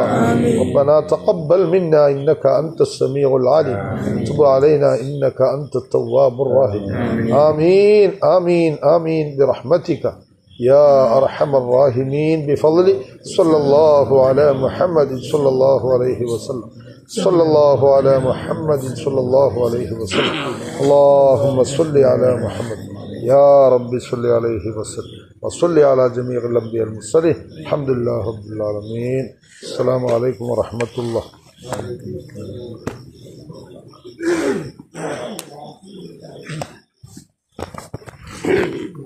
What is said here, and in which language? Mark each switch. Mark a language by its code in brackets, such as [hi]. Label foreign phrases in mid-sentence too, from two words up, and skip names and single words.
[ar] ربنا تقبل منا إنك أنت السميع العليم تب علينا إنك أنت التواب الرحيم. آمين آمين آمين برحمتك يا أرحم الراحمين بفضلي صلى الله على محمد صلى الله عليه وسلم. صلى الله على محمد صلى الله عليه وسلم. اللهم صل على محمد يا رب صل عليه وسلم وصل على جميع الأنبياء المرسلين. الحمد لله رب العالمين. السلام عليكم ورحمة الله.